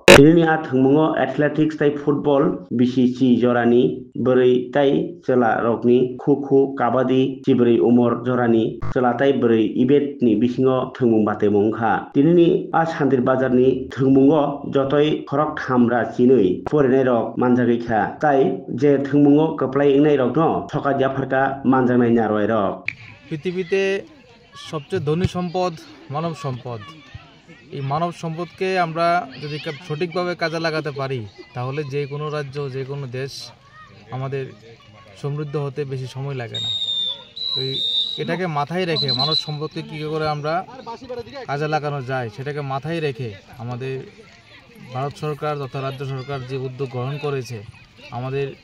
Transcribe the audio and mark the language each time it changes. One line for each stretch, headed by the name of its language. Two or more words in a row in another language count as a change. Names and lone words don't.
Kok Borok: Tini a thwngmungo athletics tai football BCC jorani bwrwi tai chela rokni kho kabadi chibri umor jorani chela tai bwrwi event ni bisingo thwngmung bataimung kha. Tini a Santri Bazar ni thwngmungo jotoi khorok thamra chinui porinai rok manjagui kha tai je thwngmungo kwplai wngnai rok no soka jafarka manjaknai narwai rok.
Bangla: পৃথিবীতে সবচেয়ে ধনী সম্পদ মানব সম্পদ। এই মানব সম্পদকে আমরা যদি সঠিকভাবে কাজে লাগাতে পারি তাহলে যে কোনো রাজ্য যে কোনো দেশ আমাদের সমৃদ্ধ হতে বেশি সময় লাগে না। তো এটাকে মাথায় রেখে মানব সম্পদকে কী করে আমরা কাজে লাগানো যায় সেটাকে মাথায় রেখে আমাদের ভারত সরকার তথা রাজ্য সরকার যে উদ্যোগ গ্রহণ করেছে আমাদের